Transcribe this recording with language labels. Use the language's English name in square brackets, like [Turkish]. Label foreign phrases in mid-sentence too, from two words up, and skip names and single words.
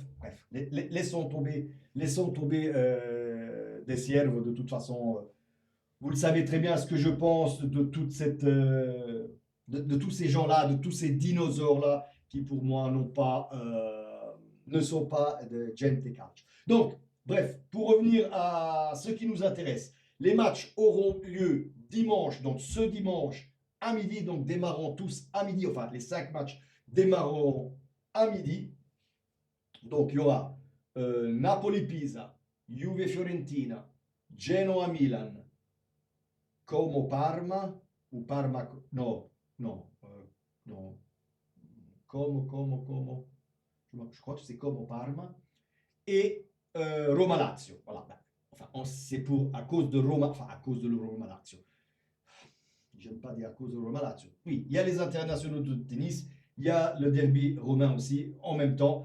[French] Laissons tomber Des Siervos. De toute façon, vous le savez très bien ce que je pense de toute cette. De tous ces gens-là, de tous ces dinosaures-là, qui pour moi ne sont pas de [Italian] gente calcio. [French] Donc, bref, pour revenir à ce qui nous intéresse, les matchs auront lieu dimanche, donc ce dimanche à midi, donc démarrant tous à midi, enfin les 5 matchs démarreront à midi. Donc il y aura Napoli-Pisa, Juve-Fiorentina, Genoa-Milan, Como-Parma, ou Parma, [Italian] no, no, no, [French] Como, je crois que c'est Como-Parma, et Roma-Lazio. Voilà. Enfin, c'est à cause de Roma, enfin à cause de Roma-Lazio. J'aime pas dire à cause de Roma-Lazio. Oui, il y a les internationaux de tennis, il y a le derby romain aussi, en même temps.